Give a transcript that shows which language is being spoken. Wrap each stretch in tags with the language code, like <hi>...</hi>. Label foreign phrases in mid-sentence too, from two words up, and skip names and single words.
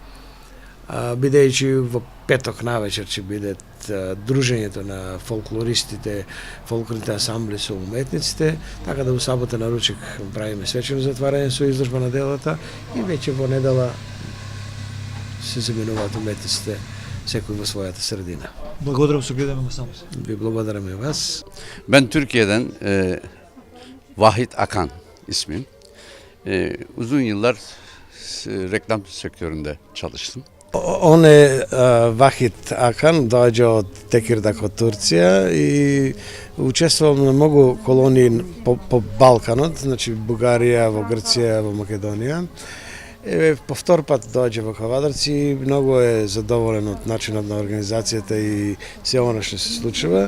<mk>Бидејќи во петок навечер ќе биде дружењето на фолклористите, фолклорните ансамбли со уметниците, така да во сабота на ручек правиме свечено затварање со изложба на делата и веќе во недела се заменуваат уметниците секој во својата средина. Благодарам, се гледаме во самос. Ви благодараме вас.</mk> <tr>Ben Türkiye'den Vahit Akan ismim. Uzun yıllar reklam sektöründe çalıştım.</tr> <mk>Он е Вахит Акан, доаѓа од Текирдак од Турција и учествувал на многу колонии по Балканот, значи Бугарија, во Грција, во Македонија. По втор пат доаѓа во Кавадарци, многу е задоволен од начинот на организацијата и се она што се случува.</mk>